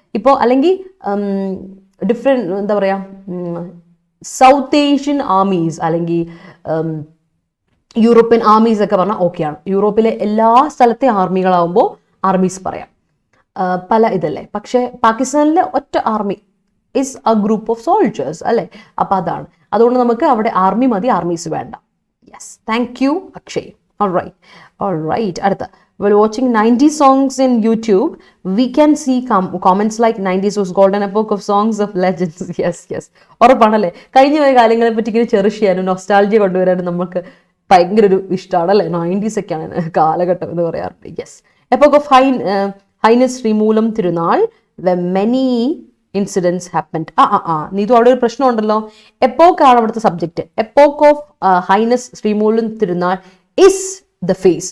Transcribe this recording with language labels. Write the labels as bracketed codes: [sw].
[ml] ഇപ്പോൾ അല്ലെങ്കിൽ ഡിഫറെന്റ് എന്താ പറയാ, സൗത്ത് ഏഷ്യൻ ആർമീസ് അല്ലെങ്കിൽ യൂറോപ്യൻ ആർമീസ് ഒക്കെ പറഞ്ഞാൽ ഓക്കെയാണ്. യൂറോപ്പിലെ എല്ലാ സ്ഥലത്തെ ആർമികളാവുമ്പോൾ ആർമീസ് പറയാം. പല ഇതല്ലേ. പക്ഷേ പാകിസ്ഥാനിലെ ഒറ്റ army [en] is a group of soldiers [ml] അല്ലേ. അപ്പം അതാണ്. അതുകൊണ്ട് നമുക്ക് അവിടെ ആർമി മതി, ആർമീസ് വേണ്ട. [en] Yes, thank you Akshay. All right. [ml] അടുത്ത, [en] while watching 90s songs in YouTube, we can see comments like 90s was golden epoch of songs of legends. Yes. [ml] ഉറപ്പാണല്ലേ. കഴിഞ്ഞ പോയ കാലങ്ങളെ പറ്റി ഇങ്ങനെ ചെറിഷ് ചെയ്യാനും നൊസ്റ്റാൾജിയ കൊണ്ടുവരാനും നമുക്ക് ഭയങ്കര ഒരു ഇഷ്ടമാണ് അല്ലേ. 90s ഒക്കെയാണ് കാലഘട്ടം എന്ന് പറയാറുണ്ട്. [en] Yes, epoch of Highness Sreemoolam Thirunal, many incidents happened. [ml] Neethu അവിടെ ഒരു പ്രശ്നം ഉണ്ടല്ലോ. എപ്പോക്ക് ആണ് അവിടുത്തെ subject. എപ്പോക്ക് of highness Sreemoolam Thirunal [en] Is the phase.